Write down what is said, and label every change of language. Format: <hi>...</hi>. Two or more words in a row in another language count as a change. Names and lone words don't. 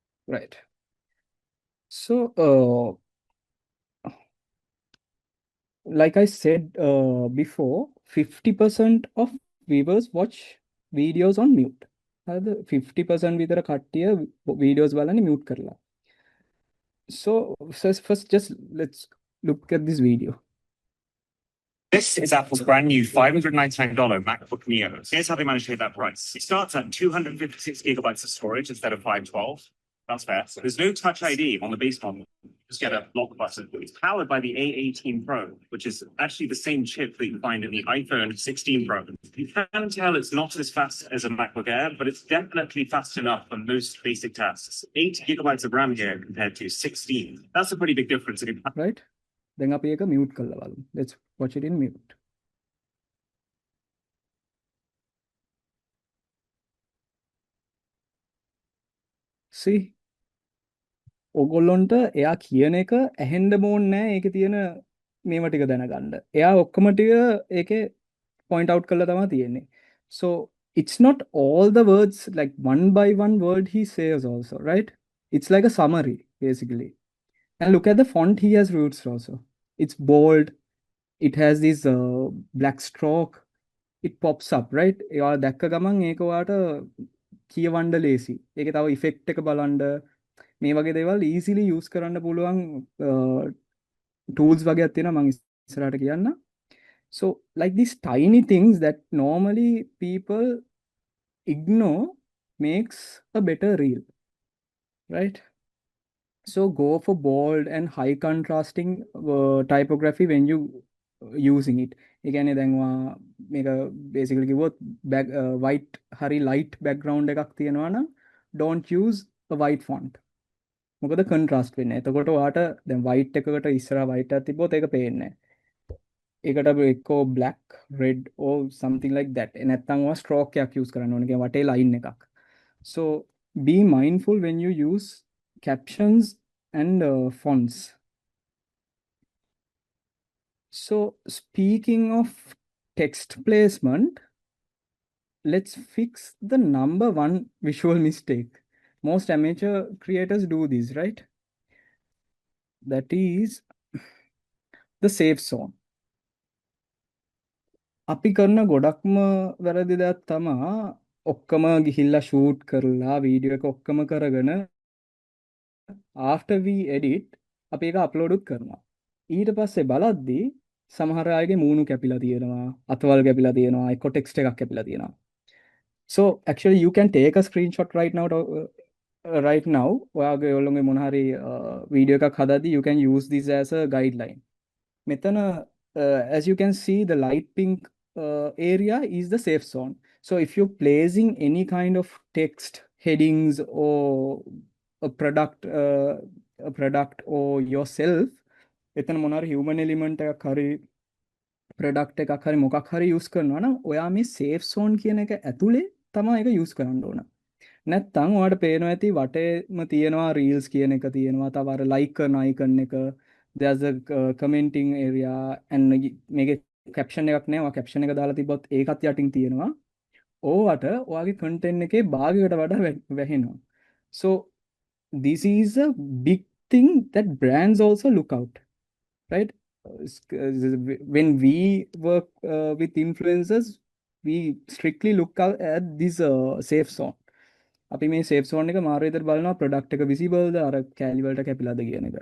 <en>Right. So like I said before, 50% of viewers watch videos on mute.</en> <si>හරිද? 50% විතර කට්ටිය videos බලන්නේ mute කරලා.</si> <en>So first just let's look at this video. This is Apple's brand new $599 MacBook Neo. Here's how they managed to hit that price. It starts at 256 gigabytes of storage instead of 512. That's fair. There's no Touch ID on the base model. Just get a lock button. It's powered by the A18 Pro, which is actually the same chip that you find in the iPhone 16 Pro. You can tell it's not as fast as a MacBook Air, but it's definitely fast enough for most basic tasks. 8 gigabytes of RAM here compared to 16. That's a pretty big difference. Right?</en> <si>දැන් අපි ඒක mute කරලා බලමු.</si> <en>Let's watch it in mute. See?</en> <si>ඔගොල්ලොන්ට එයා කියන එක ඇහෙන්න ඕනේ නැහැ. ඒකේ තියෙන මේව ටික දැනගන්න. එයා ඔක්කොම ටික ඒකේ</si> <en>point out</en> <si>කරලා තමයි තියෙන්නේ.</si> <en>So it's not all the words like one by one word he says also, right? It's like a summary basically. And look at the font he has used also. It's bold. It has this black stroke. It pops up, right?</en> <si>එයා දැක්ක ගමන් ඒක ඔයාට කියවන්න ලේසි. ඒකේ තව effect එක බලන්න මේ වගේ දේවල්</si> <en>easily use</en> <si>කරන්න පුළුවන් tools වගේක් තියෙනවා මම ඉස්සරහට කියන්න.</si> <en>So like these tiny things that normally people ignore makes a better reel, right? So go for bold and high contrasting typography when you using it.</en> <si>ඒ කියන්නේ දැන් වා මේක basically කිව්වොත් white හරි</si> <en>light background</en> <si>එකක් තියෙනවා නම්</si> <en>don't use a white font.</en> <si>මොකද contrast වෙන්නේ. එතකොට ඔයාට දැන් white එකකට ඉස්සරහා white එකක් තිබ්බොත් ඒක පේන්නේ නැහැ. ඒකට එක්කෝ</si> <en>black, red or something like that.</en> <si>නැත්නම් ඔයා stroke එකක් use කරන්න ඕනේ. කියන්නේ වටේ line එකක්.</si> <en>So be mindful when you use captions and fonts. So speaking of text placement, let's fix the number one visual mistake. Most amateur creators do this, right? That is the safe zone.</en> <si>අපි කරන ගොඩක්ම වැරදි දෙයක් තමයි ඔක්කොම ගිහිල්ලා shoot කරලා වීඩියෝ එක ඔක්කොම කරගෙන</si> <en>after we edit</en> <si>අපි ඒක upload උත් කරනවා. ඊට පස්සේ බලද්දී සමහර අයගේ මූණු කැපිලා තියෙනවා, අතවල් කැපිලා තියෙනවා, එක්ක text එකක් කැපිලා තියෙනවා.</si> <en>So actually you can take a screenshot right now</en> <si>ඔයාගේ ඔයගොල්ලෝගේ මොන හරි වීඩියෝ එකක් හදද්දී</si> <en>you can use this as a guideline. මෙතන as you can see the light pink area is the safe zone. So if you're placing any kind of text headings or a product or yourself,</en> <si>එතන මොන හරි</si> <en>human element</en> <si>එකක් හරි product එකක් හරි මොකක් හරි use කරනවා නම් ඔයා මේ</si> <en>safe zone</en> <si>කියන එක ඇතුලේ තමයි ඒක use කරන්න ඕන. නැත්තම් ඔයාලට පේනවා ඇති වටේම තියෙනවා reels කියන එක තියෙනවා, තව අර like කරන icon එක,</si> <en>there's a commenting area and</en> <si>මේකේ caption එකක් නැහැ. ඔයා caption එක දාලා තිබ්බොත් ඒකත් යටින් තියෙනවා. ඕවට ඔයාගේ content එකේ භාගයකට වඩා වැහෙනවා.</si> <en>So this is a big thing that brands also look out, right? When we work with influencers, we strictly look out at this safe zone.</en> <si>අපි මේ</si> <en>safe zone</en> <si>එක මාරු විදිහට බලනවා product එක visible ද අර කැලි වලට කැපිලාද කියන එක.</si>